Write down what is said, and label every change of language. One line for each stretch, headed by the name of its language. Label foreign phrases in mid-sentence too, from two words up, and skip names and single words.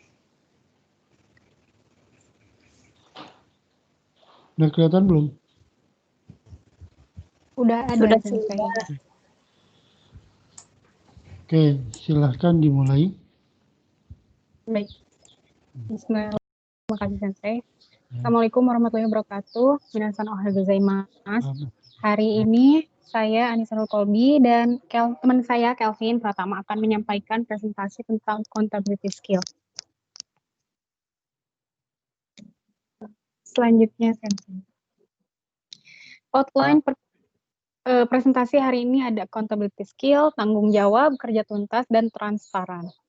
Indonesian: Udah kelihatan belum? Udah ada Sensei. Oke, silahkan dimulai. Baik. Bismillah. Terima kasih Sensei.
Arabic: السلام عليكم ورحمة الله وبركاته.
Japanese: みなさん、おはようございます.
Indonesian: Hari ini saya Anissa Nurkolbi dan teman saya Kelvin Pratama akan menyampaikan presentasi tentang
English: accountability skill.
Indonesian: Selanjutnya Sensei. Outline presentasi hari ini ada
English: accountability skill,
Indonesian: tanggung jawab, kerja tuntas, dan transparan.